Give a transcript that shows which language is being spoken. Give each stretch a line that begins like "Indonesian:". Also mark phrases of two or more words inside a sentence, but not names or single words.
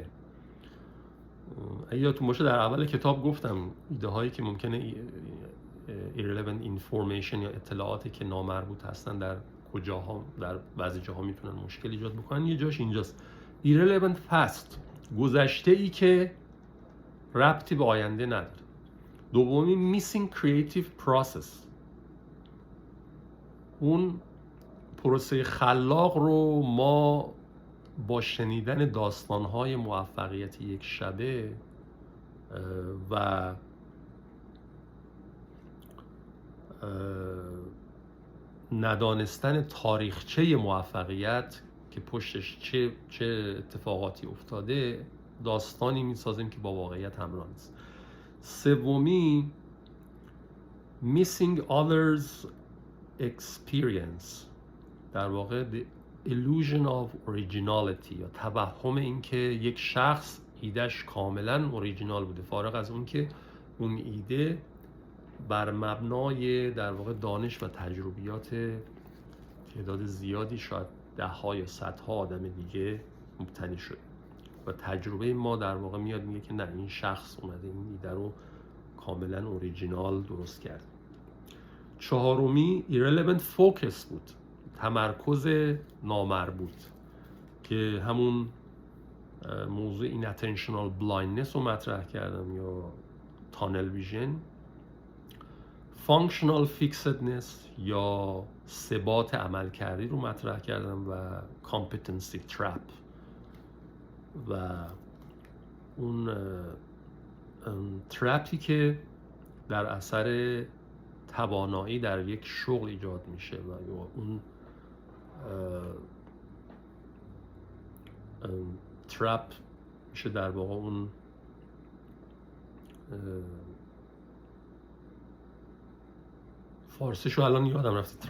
Persian: اگه یادتون باشه در اول کتاب گفتم ایده هایی که ممکنه
English: irrelevant information
Persian: یا اطلاعاتی که نامربوط هستن در کجاها در بعضی جاها میتونن مشکل ایجاد بکنن. یه جاش اینجاست،
English: irrelevant past،
Persian: گذشته ای که ربطی به آینده نداره.
English: دومی missing creative process،
Persian: اون پروسه خلاق رو ما با شنیدن داستان‌های موفقیت یک شبه و ندانستن تاریخچه موفقیت که پشتش چه اتفاقاتی افتاده داستانی میسازیم که با واقعیت همراه نیست.
English: سومی missing others experience،
Persian: در واقع
English: the illusion of originality
Persian: یا توهم این که یک شخص ایدهش کاملا اوریجینال بوده، فارغ از اون که اون ایده بر مبنای در واقع دانش و تجربیات تعداد زیادی، شاید ده‌ها یا صدها آدم دیگه مبتنی شده و تجربه ما در واقع میاد میگه که نه، این شخص اومده این ایده رو کاملا اوریجینال درست کرد. چهارمی
English: irrelevant focus
Persian: بود، تمرکز نامربوط که همون موضوع
English: inattentional blindness
Persian: رو مطرح کردم یا
English: tunnel vision. functional fixedness
Persian: یا ثبات عملکردی رو مطرح کردم و
English: competency trap
Persian: و اون ترپی که در اثر توانایی در یک شغل ایجاد میشه و اون ترپ میشه در واقع اون فارسیشو الان یادم رفته.